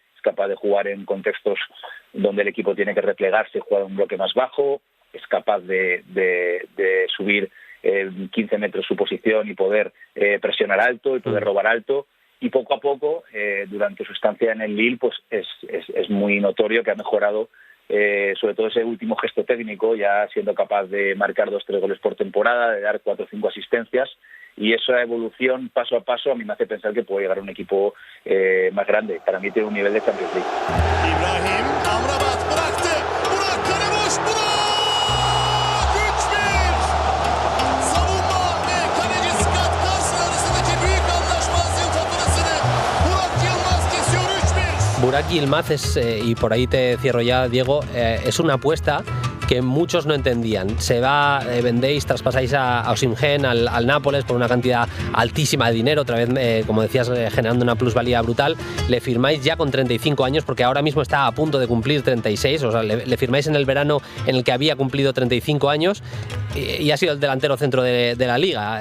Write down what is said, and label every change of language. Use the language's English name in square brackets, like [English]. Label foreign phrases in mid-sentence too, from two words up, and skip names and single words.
[Spanish] Es capaz de jugar en contextos donde el equipo tiene que replegarse y jugar un bloque más bajo, es capaz de subir 15 metros su posición y poder presionar alto y poder robar alto, y poco a poco, durante su estancia en el Lille, pues es muy notorio que ha mejorado, sobre todo ese último gesto técnico, ya siendo capaz de marcar 2-3 goles por temporada, de dar 4 o 5 asistencias, y esa evolución paso a paso a mí me hace pensar que puede llegar a un equipo más grande. Para mí tiene un nivel de Champions League. [Turkish] İbrahim Amrabat bıraktı. Burak kale boş. Burak 3-1. Savunma ve kaleci Scott Carson arasındaki büyük anlaşmazlığın faturasını Burak Yılmaz kesiyor 3-1. [Spanish] Burak Yilmaz es, y por ahí te cierro ya, Diego, es una apuesta que muchos no entendían. Se va, vendéis, traspasáis a Osimhen al Nápoles por una cantidad altísima de dinero, otra vez, como decías, generando una plusvalía brutal. Le firmáis ya con 35 años, porque ahora mismo está a punto de cumplir 36, o sea, le firmáis en el verano en el que había cumplido 35 años y ha sido el delantero centro de la Liga.